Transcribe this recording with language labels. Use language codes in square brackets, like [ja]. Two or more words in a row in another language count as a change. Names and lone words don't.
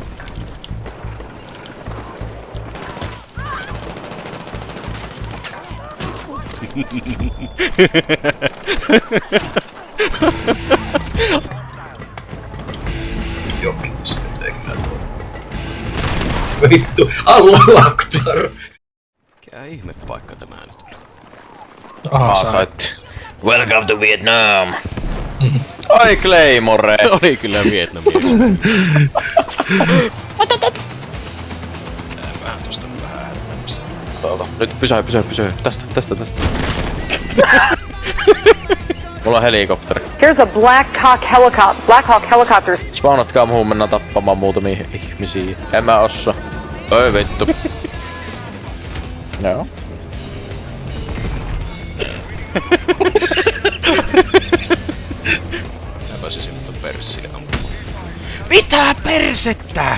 [fi] Jokin se tekee tuo. Vittu, [ar] الله أكبر! [fi] Mikä ihme paikka tämä nyt oli? Sait. [en] Welcome to Vietnam. [fi] Ai Claymore. Oli kyllä Vietnamia. Vähän tosta vähän härpämässä. Nyt pysy. Tästä. Mulla on helikopteri. [en] Here's a Black Hawk helicopter. [fi] Spawnatkaa muuhun, mennään tappamaan muutamia ihmisiä. En mä ossa. Oi vittu. Joo. Mä pääsin sinne ton perssiin ampumaan. Mitä persettä?